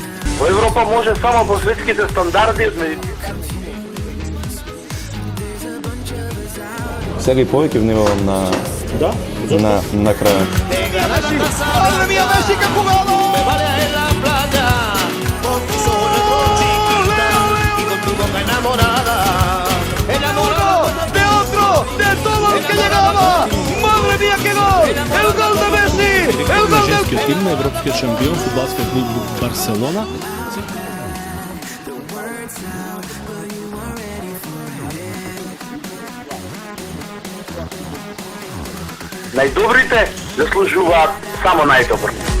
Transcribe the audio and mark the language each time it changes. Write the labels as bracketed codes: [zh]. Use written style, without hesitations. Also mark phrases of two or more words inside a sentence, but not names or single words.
[mk] Во Европа може само по светските стандарди. Сега и повеќе внимавам на крајот. [es] Madre mía, Messi, que jugado! Me vale en la playa, con tu sol y con tu boca enamorada. Enamorado de otro, de todo lo que llegaba. Madre mía, qué gol! El gol de Messi! El gol del... [mk] Женскиот тим на европскиот шампион фудбалски клуб Барселона. Најдобрите заслужуваат само најдобро.